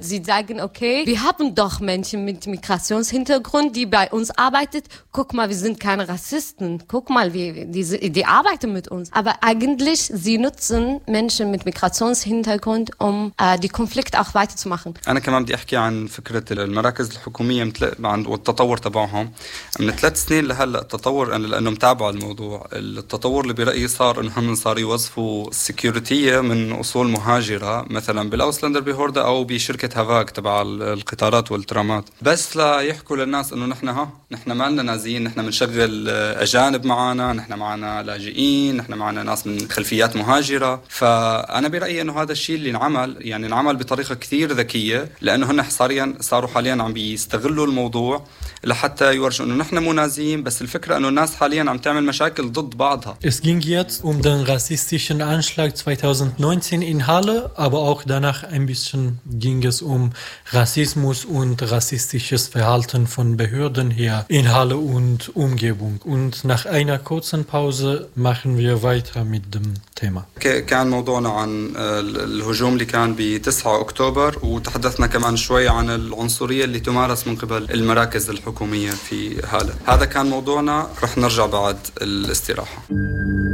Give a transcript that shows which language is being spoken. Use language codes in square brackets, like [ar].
[de] Sie sagen, okay, wir haben doch Menschen mit Migrationshintergrund, die bei uns arbeitet. Guck mal, wir sind keine Rassisten. Guck mal, die arbeiten mit uns. Aber eigentlich, sie nutzen Menschen mit Migrationshintergrund, um die Konflikte auch weiterzumachen. [ar] أنا كمان بدي أحكي عن فكرة المراكز الحكومية والتطور تبعهم. من ثلاث سنين لهلأ التطور, أنا لأنه متابع الموضوع, التطور اللي برأيي صار أنهم صاروا يوظفوا السكيورتية من أصول مهاجرة مثلا بالأوسلندر بهوردا أو بشركة هافاك تبع القطارات والترامات, بس لا يحكوا للناس أنه نحن ما لنا نازيين, نحن منشغل أجانب معنا, نحن معنا لاجئين, نحن معنا ناس من خلفيات مهاجرة. فأنا برأيي أنه هذا الشيء اللي نعمل يعني نعمل بطريقة كثير ذكية, لأنه هن صاروا حاليا عم بيستغلوا الموضوع لحتى يورجوا أنه نحن مو نازيين, [de] Es ging jetzt um den rassistischen Anschlag 2019 in Halle, aber auch danach ein bisschen ging es um Rassismus und rassistisches Verhalten von Behörden hier in Halle und Umgebung. Und nach einer kurzen Pause machen wir weiter mit dem Thema. [ar] كان موضوعنا عن الهجوم اللي كان ب 9 اكتوبر وتحدثنا كمان شوي عن العنصريه اللي تمارس من قبل المراكز الحكوميه في هاله هذا كان موضوعنا رح نرجع بعد الاستراحه